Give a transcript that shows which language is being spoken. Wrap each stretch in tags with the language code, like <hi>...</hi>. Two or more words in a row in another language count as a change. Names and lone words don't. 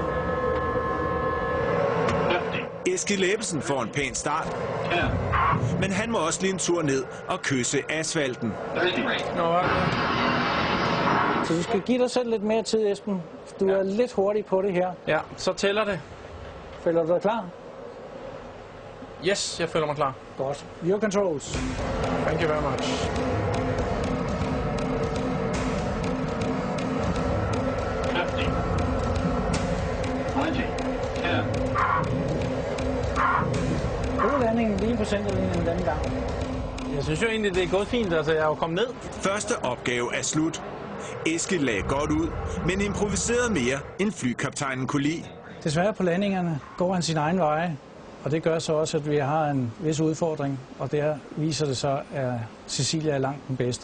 <da>Eskil Ebbesen får en pæn start, men han må også lige en tur ned og kysse asfalten. Så du skal give dig selv lidt mere tid, Esben. Du er lidt hurtig på det her. Ja, så tæller det. Føler du dig klar? Yes, jeg føler mig klar. Godt.</da> <en>Your controls. Thank you very much.</en> <da>God landing lige på centerlinjen denne gang. Jeg synes jo egentlig, det er gået fint. Altså, jeg er jo kommet ned. Første opgave er slut. Eskil lagde godt ud, men improviserede mere, end flykaptajnen kunne lide. Desværre på landingerne går han sin egen vej. Og det gør så også, at vi har en vis udfordring, og der viser det så, at Cecilie er langt den bedste.</da>